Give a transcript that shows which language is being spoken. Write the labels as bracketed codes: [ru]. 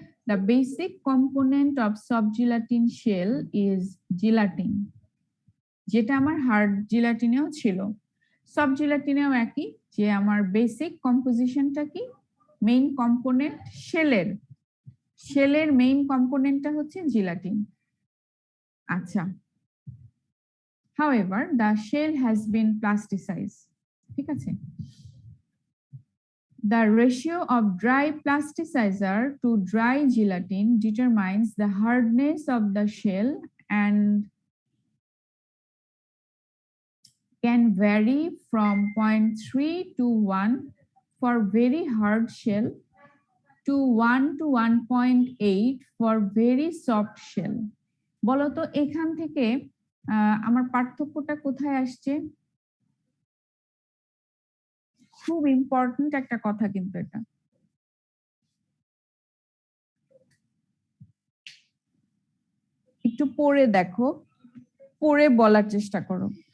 [en] The basic component of soft gelatin shell is gelatin, [bn] যেটা আমার hard জিলাটিনেও ছিল, soft জিলাটিনেও একই, যে আমার বেসিক কম্পোজিশনটা কি? মেইন কম্পোনেন্ট শেলের মেইন কম্পোনেন্টটা হচ্ছে জিলাটিন। আচ্ছা, [en] however the shell has been plasticized, [bn] ঠিক আছে। [en] The ratio of dry plasticizer to dry gelatin determines the hardness of the shell and can vary from 0.3 to 1 for very hard shell to 1 to 1.8 for very soft shell. [bn] বলতো এখান থেকে আমার পার্থক্যটা কোথায় আসছে? খুব ইম্পর্টেন্ট একটা কথা কিন্তু এটা। একটু পড়ে দেখো, পড়ে বলার চেষ্টা করো।